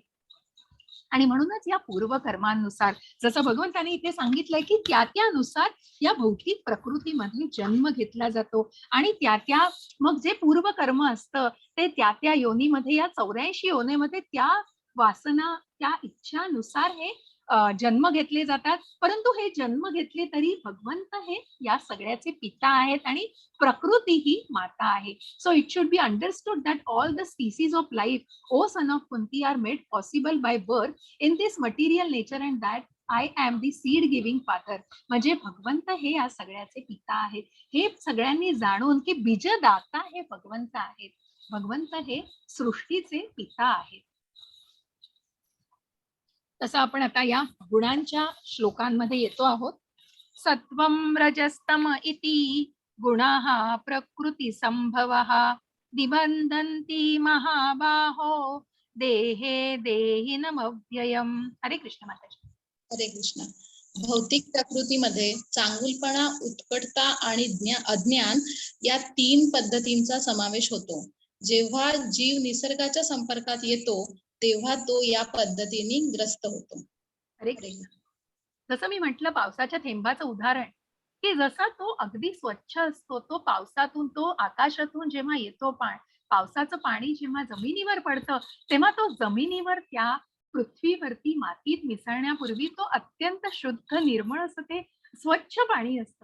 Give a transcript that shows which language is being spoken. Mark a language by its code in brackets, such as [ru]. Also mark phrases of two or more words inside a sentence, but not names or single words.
[mr] आणि म्हणूनच या पूर्वकर्मांनुसार, जसं भगवंताने इथे सांगितलंय की त्यानुसार या भौतिक प्रकृतीमध्ये जन्म घेतला जातो, आणि त्या मग जे पूर्वकर्म असतं ते त्या योनीमध्ये, या 84 योनीमध्ये त्या वासना, त्या इच्छानुसार हे जन्म घेतले जातात. परंतु हे जन्म घेतले तरी भगवंत हे या सगळ्याचे पिता आहेत आणि प्रकृती ही माता आहे. [en] So it should be understood that all the species of life, O son of Kunti, are made possible by birth in this material nature, and that I am the seed giving father. [mr] म्हणजे भगवंत हे या सगळ्याचे पिता आहेत. हे सगळ्यांनी जाणून की बीजदाता हे भगवंत आहेत. भगवंत हे सृष्टीचे पिता आहेत. तसं आपण आता या गुणांच्या श्लोकांमध्ये येतो आहोत. [sa] सत्वं रजस्तम इति गुणाः प्रकृती संभवः निबंधन्ति महाबाहो देहे देहिनमव्ययम्. [mr] हरे कृष्ण माताजी. हरे कृष्ण. भौतिक प्रकृतीमध्ये चांगुलपणा, उत्कटता आणि अज्ञान या 3 पद्धतींचा समावेश होतो. जेव्हा जीव निसर्गाच्या संपर्कात येतो तेव्हा तो या पद्धतीने ग्रस्त होतो. हरे कृष्ण. जसं मी म्हटलं पावसाच्या थेंबाचं उदाहरण, की जसा तो अगदी स्वच्छ असतो, तो पावसातून, तो आकाशातून जेव्हा येतो, पावसाचं पाणी जेव्हा जमिनीवर पडतं तेव्हा तो जमिनीवर, त्या पृथ्वीवरती मातीत मिसळण्यापूर्वी तो अत्यंत शुद्ध, निर्मळ असं ते स्वच्छ पाणी असतं.